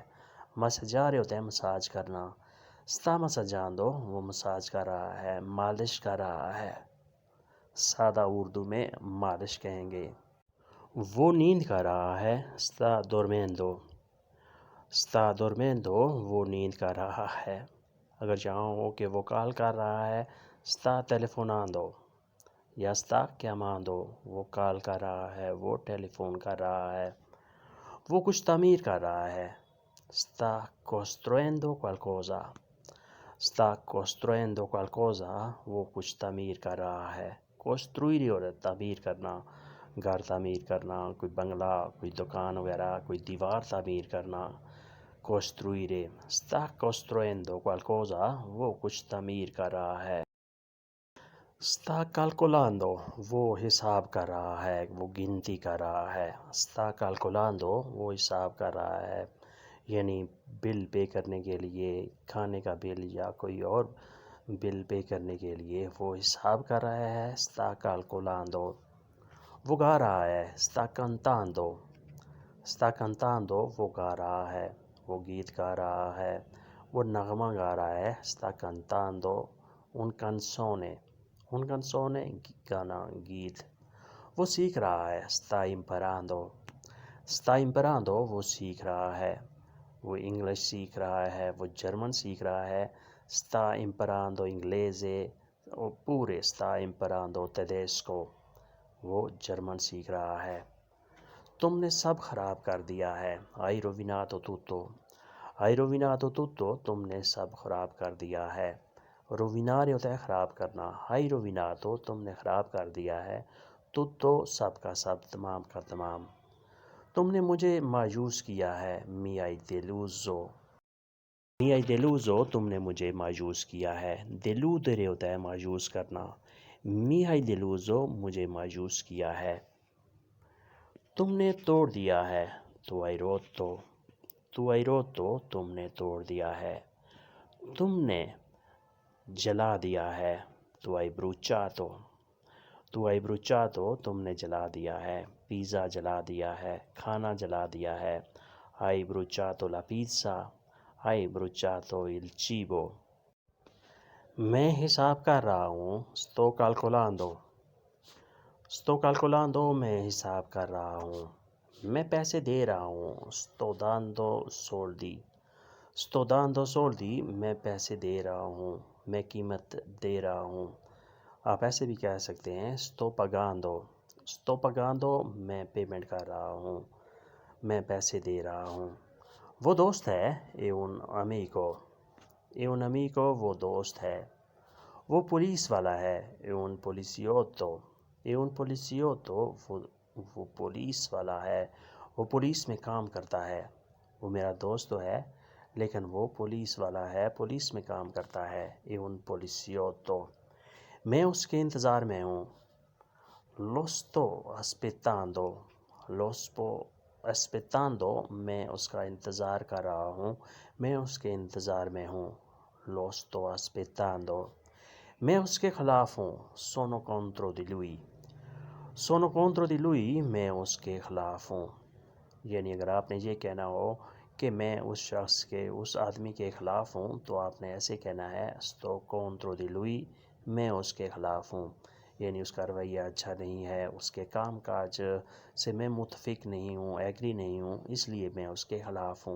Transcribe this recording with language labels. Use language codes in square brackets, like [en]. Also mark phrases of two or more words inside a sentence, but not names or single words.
[ur] Massaggiare ہوتا ہے مساج کرنا. [it] Sta massaggiando [ur] وہ مساج کر رہا ہے، مالش کر رہا ہے. سادہ اردو میں مالش کہیں گے. وہ نیند کر رہا ہے. [it] Sta dormendo. Sta dormendo [ur] وہ نیند کر رہا ہے. اگر جہاں ہو کہ وہ کال کر رہا ہے [it] Sta telefonando [ur] یا [it] Sta chiamando. [ur] وہ کال کر رہا ہے، وہ ٹیلی فون کر رہا ہے. وہ کچھ تعمیر کر رہا ہے. [it] Sta costruendo qualcosa. Sta costruendo qualcosa [ur] وہ کچھ تعمیر کر رہا ہے. Costruire اور تعمیر کرنا، گھر تعمیر کرنا، کوئی بنگلہ، کوئی دکان وغیرہ، کوئی دیوار تعمیر کرنا. [it] Costruire. Sta costruendo qualcosa [ur] وہ کچھ تعمیر کر رہا ہے. [it] Sta calcolando [ur] وہ حساب کر رہا ہے، وہ گنتی کر رہا ہے. [it] Sta calcolando [ur] وہ حساب کر رہا ہے، یعنی بل پے کرنے کے لیے، کھانے کا بل یا کوئی اور بل پے کرنے کے لیے وہ حساب کر رہا ہے. [it] Sta calcolando. [ur] وہ گا رہا ہے. [it] Sta cantando. Sta cantando [ur] وہ گا رہا ہے، وہ گیت گا رہا ہے، وہ نغمہ گا رہا ہے. [it] Sta cantando un canzone. Un canzone [ur] گانا، گیت. وہ سیکھ رہا ہے. [it] Sta imparando. Sta imparando [ur] وہ سیکھ رہا ہے، وہ انگلش سیکھ رہا ہے، وہ جرمن سیکھ رہا ہے. [it] Sta imparando inglese. [ur] وہ پورے [it] Sta imparando tedesco [ur] وہ جرمن سیکھ رہا ہے. تم نے سب خراب کر دیا ہے. [it] Hai rovinato tutto. Hai rovinato tutto [ur] تم نے سب خراب کر دیا ہے. روینارے ہوتا ہے خراب کرنا. [it] Hai rovinato [ur] تم نے خراب کر دیا ہے. tutto سب کا سب، تمام کا تمام. تم نے مجھے مایوس کیا ہے. [it] Mi hai deluso. Mi hai deluso [ur] تم نے مجھے مایوس کیا ہے. deludere ہوتا ہے مایوس کرنا. [it] Mi hai deluso [ur] مجھے مایوس کیا ہے. تم نے توڑ دیا ہے. [it] Tu hai rotto. Tu hai rotto [ur] تم نے توڑ دیا ہے. تم نے جلا دیا ہے. [it] Tu hai bruciato. Tu hai bruciato [ur] تم نے جلا دیا ہے. پیزا جلا دیا ہے، کھانا جلا دیا ہے. [it] Hai bruciato la pizza. Hai bruciato il cibo. [ur] میں حساب کر رہا ہوں. [it] Sto calcolando. Sto calcolando [ur] میں حساب کر رہا ہوں. میں پیسے دے رہا ہوں. [it] Sto dando soldi. Sto dando soldi [ur] میں پیسے دے رہا ہوں، میں قیمت دے رہا ہوں. آپ ایسے بھی کہہ سکتے ہیں [it] Sto pagando. Sto pagando [ur] میں پیمنٹ کر رہا ہوں، میں پیسے دے رہا ہوں. وہ دوست ہے [it] è un amico è un amico [ur] وہ دوست ہے. وہ پولیس والا ہے [it] è un poliziotto è un poliziotto [ur] وہ پولیس والا ہے. وہ پولیس میں کام کرتا ہے. وہ میرا دوست تو ہے لیکن وہ پولیس والا ہے, پولیس میں کام کرتا ہے. [it] è un poliziotto. [ur] میں اس کے انتظار میں ہوں. [it] lo sto aspettando lo sto aspettando [ur] میں اس کا انتظار کر رہا ہوں, میں اس کے انتظار میں ہوں. [it] lo sto aspettando. [ur] میں اس کے خلاف ہوں. [it] sono contro di lui sono contro di lui [ur] میں اس کے خلاف ہوں. یعنی اگر آپ نے یہ کہنا ہو کہ میں اس شخص کے, اس آدمی کے خلاف ہوں, تو آپ نے ایسے کہنا ہے [it] sto contro di lui [ur] میں اس کے خلاف ہوں. یعنی اس کا رویہ اچھا نہیں ہے, اس کے کام کاج سے میں متفق نہیں ہوں, ایگری نہیں ہوں, اس لیے میں اس کے خلاف ہوں.